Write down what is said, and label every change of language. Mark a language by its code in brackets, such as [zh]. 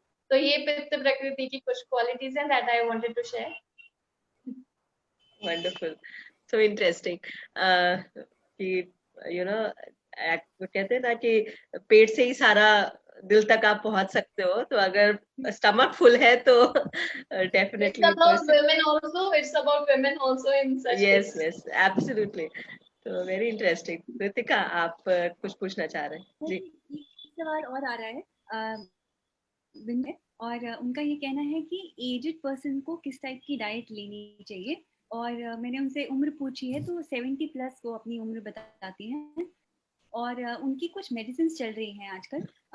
[hi] तो ये पित्त प्रकृति की कुछ क्वालिटीज हैं [en] That I wanted to share. Wonderful, so interesting [hi] कि यू नो कहते हैं ना कि पेट से ही सारा दिल तक आप पहुंच सकते हो, तो अगर स्टमक फुल है तो definitely [en] it's about women also in such yes cases. yes absolutely, [hi] तो [en] Very interesting. [hi] रितिका, आप कुछ पूछना चाह रहे हैं? जी, एक सवाल और आ रहा है और उनका ये कहना है कि एजेड पर्सन को किस टाइप की डाइट लेनी चाहिए, और मैंने उनसे उम्र पूछी है तो 70 प्लस वो अपनी उम्र बताती हैं, और उनकी कुछ मेडिसिन चल रही हैं आजकल।